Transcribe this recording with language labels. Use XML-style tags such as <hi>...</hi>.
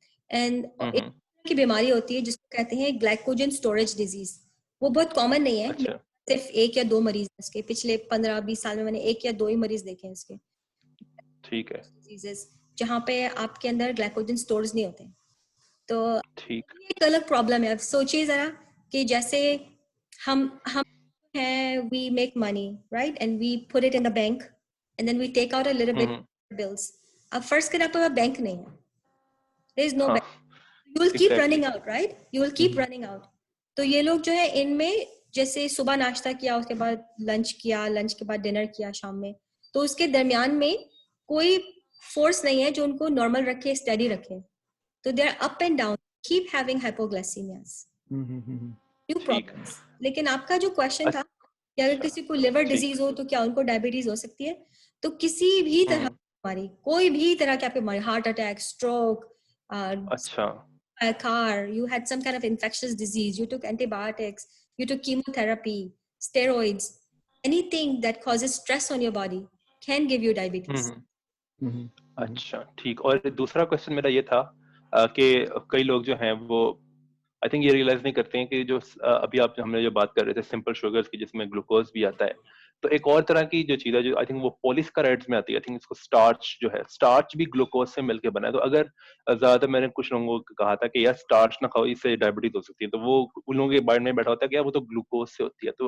<ur>And ایک کی بیماری ہوتی ہے جس کو کہتے ہیں گلائکوجن اسٹوریج ڈیزیز. وہ بہت کامن نہیں ہے, صرف 1 یا 2 مریض اس کے, پچھلے 15-20 سال میں نے 1 یا 2 ہی مریض دیکھے ہیں اس کے. ٹھیک ہے. جہاں پہ آپ کے اندر گلائکوجن سٹورز نہیں ہوتے. تو ٹھیک. یہ ایک الگ پرابلم ہے. اب سوچیے ذرا کہ جیسے ہم ہیں,</ur> <en>we make money, right, and we put it in the bank and then we take out a little bit bills.</en> <ur>اب فرض کریں آپ کے پاس بینک نہیں ہے,</ur> <en>there is no bank, you will keep running out, right, you will keep running out.</en> <ur>تو یہ لوگ جو ہے ان میں جیسے صبح ناشتہ کیا, اس کے بعد لنچ کیا, لنچ کے بعد ڈنر کیا شام میں, تو اس کے درمیان میں کوئی فورس نہیں ہے جو ان کو نارمل رکھے, اسٹڈی رکھے.</ur> <en>تو they are up and down, keep having hypoglycaemias, new problems.</en> <ur>لیکن آپ کا جو کوشچن تھا کہ اگر کسی کو لیور ڈیزیز ہو تو کیا ان کو ڈائبٹیز ہو سکتی ہے؟ تو کسی بھی طرح بیماری, کوئی بھی طرح کی آپ کی بیماری, ہارٹ اٹیک, اسٹروک, اچھا,</ur> <en>car, you had some kind of infectious disease, you took antibiotics, you took chemotherapy, steroids, anything that causes stress on your body can give you diabetes.</en> <ur>اچھا ٹھیک. اور دوسرا کوشچن میرا یہ تھا کہ کئی لوگ جو ہیں وہ آئی تھنک یہ ریئلائز نہیں کرتے ہیں کہ جو ابھی آپ ہم نے جو بات کر رہے تھے سمپل شوگرز کی جس میں گلوکوز بھی آتا ہے, تو ایک اور طرح کی جو چیز ہے جو آئی تھنک وہ پولیسکرائڈز میں آتی ہے, آئی تھنک اس کو اسٹارچ جو ہے, اسٹارچ بھی گلوکوز سے مل کے بنا ہے. تو اگر زیادہ میں نے کچھ لوگوں کو کہا تھا کہ یار اسٹارچ نہ کھاؤ, اس سے ڈائبٹیز ہو سکتی ہے, تو وہ ان لوگوں کے مائنڈ میں بیٹھا ہوتا ہے کہ یار وہ تو گلوکوز سے ہوتی ہے.</ur>